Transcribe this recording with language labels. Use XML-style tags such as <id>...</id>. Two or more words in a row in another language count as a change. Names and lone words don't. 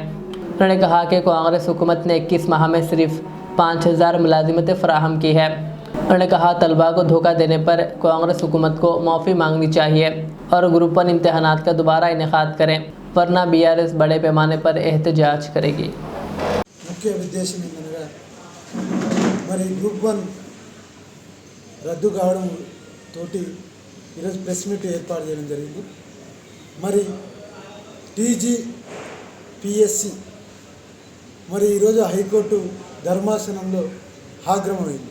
<ur>انہوں نے کہا کہ کانگریس حکومت نے 21 ماہ میں صرف 5,000 ملازمتیں فراہم کی ہے۔ انہوں نے کہا طلباء کو دھوکہ دینے پر کانگریس حکومت کو معافی مانگنی چاہیے اور گروپ 1 امتحانات کا دوبارہ انعقاد کریں، ورنہ BRS بڑے پیمانے پر احتجاج کرے گی۔</ur> <te>ముఖ్య ఉద్దేశం ఏంటనగా మరి గ్రూప్ 1 రద్దు కావడం తోటి ఈరోజు ప్రెస్ మీట్ ఏర్పాటు చేయడం జరిగింది. మరి టీజీ పిఎస్సి మరి ఈరోజు హైకోర్టు ధర్మాసనంలో ఆగ్రహమైంది.</te>